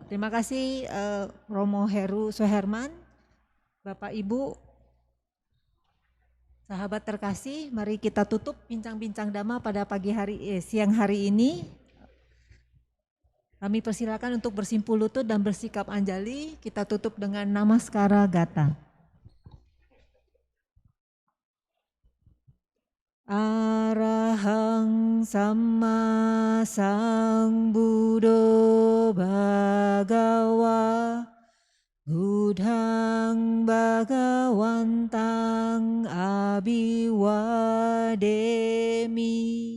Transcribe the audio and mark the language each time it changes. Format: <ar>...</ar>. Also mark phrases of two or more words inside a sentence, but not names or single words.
<id>Terima kasih Romo Heru Soeherman, Bapak Ibu, sahabat terkasih. Mari kita tutup bincang-bincang dhamma pada siang hari ini. Kami persilakan untuk bersimpul lutut dan bersikap anjali. Kita tutup dengan</id> <pi>namaskara gata. Arahang Samma Sambuddho Bhagawa Buddhang Bhagawantang Abhiwademi.</pi>